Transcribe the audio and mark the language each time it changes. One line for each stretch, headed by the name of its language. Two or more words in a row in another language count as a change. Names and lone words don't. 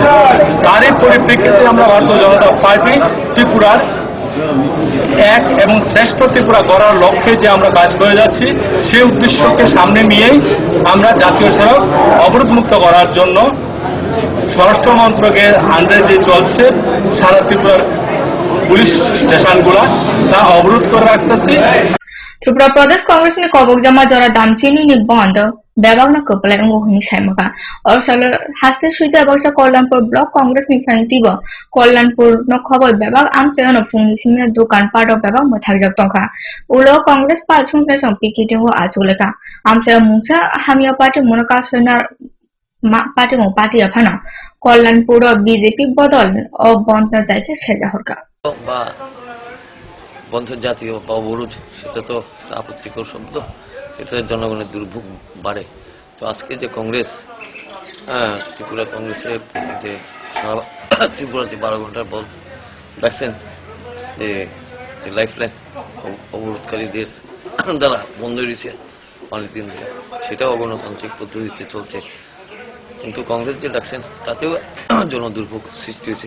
Bangla: তারই পরিপ্রেক্ষিতে আমরা ভারতীয় জনতা পার্টি ত্রিপুরার এক এবং শ্রেষ্ঠ ত্রিপুরা গড়ার লক্ষ্যে যে আমরা কাজ করে যাচ্ছি সেই উদ্দেশ্যকে সামনে নিয়েই আমরা জাতীয় সড়ক অবরোধমুক্ত করার জন্য স্বরাষ্ট্র মন্ত্রকের আন্ডারে যে চলছে সারা ত্রিপুরার পুলিশ স্টেশনগুলা তা অবরোধ করে রাখতেছি।
Kok Borok: ত্রিপুরা প্রদেশ কংগ্রেস ni kobok jama jora damchini ni bond bebak na koplai ungo hini saimaka orsal haste suita baksa kollanpur block congress ni phaintibo kollanpur no khobor bebak amche no phungni simna dukan
English: part of
Kok Borok: bebak mathak jak tongkha ulo congress pal sungna song piketing ho achuleka amche mungsa hamia party monaka sonar party mo party aphana kollanpur bjp bodol o bond na jaike seja horka
Bangla: বন্ধ জাতীয় বা অবরোধ সেটা তো আপত্তিকর শব্দ, এটা জনগণের দুর্ভোগ বাড়ে। তো আজকে যে কংগ্রেস ত্রিপুরা কংগ্রেসের যে ত্রিপুরাতে 12 ঘন্টার বল রাখছেন যে লাইফ লাইন অবরোধকারীদের দ্বারা বন্ধ হয়েছে অনেক দিন ধরে, সেটাও অগণতান্ত্রিক পদ্ধতিতে চলছে, কিন্তু কংগ্রেস যে ডাকছেন তাতেও জনদুর্ভোগ সৃষ্টি হয়েছে।